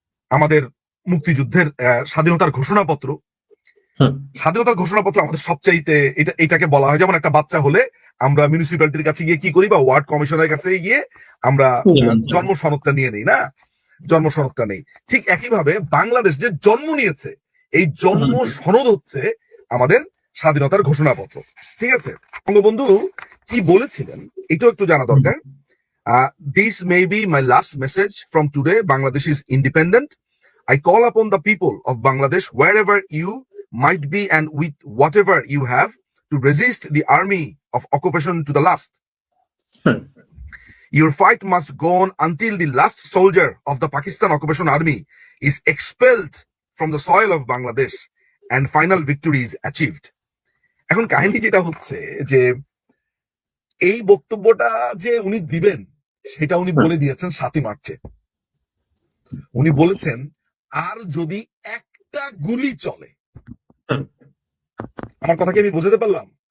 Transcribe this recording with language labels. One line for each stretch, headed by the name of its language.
Bangla: আমাদের মুক্তিযুদ্ধের স্বাধীনতার ঘোষণাপত্র। স্বাধীনতার ঘোষণাপত্র আমাদের সবচাইতে, এটাকে বলা হয়, যেমন একটা বাচ্চা হলে আমরা মিউনিসিপ্যালিটির কাছে গিয়ে কি করি, বা ওয়ার্ড কমিশনের কাছে গিয়ে আমরা জন্ম সনদটা নিয়ে নেই না, জন্ম সনদটা নেই। ঠিক একইভাবে বাংলাদেশ যে জন্ম নিয়েছে, এই জন্ম সনদ হচ্ছে আমাদের স্বাধীনতার ঘোষণাপত্র। ঠিক আছে, বঙ্গবন্ধু কি বলেছিলেন এটাও একটু জানা দরকার।
English: This may be my last message from today. Bangladesh is independent. I call upon the people of Bangladesh, wherever you might be and with whatever you have, to resist the army of occupation to the last. Your fight must go on until the last soldier of the Pakistan occupation army is expelled from the soil of Bangladesh and final victory is achieved.
Bangla: এখন কাহিনী যেটা হচ্ছে যে এই বক্তব্যটা যে উনি দিবেন, সেটা উনি বলে দিয়েছেন 7ই মার্চে। উনি বলেছেন, আর যদি একটা গুলি চলে, আমার কথা কি আমি বোঝাতে পারলাম?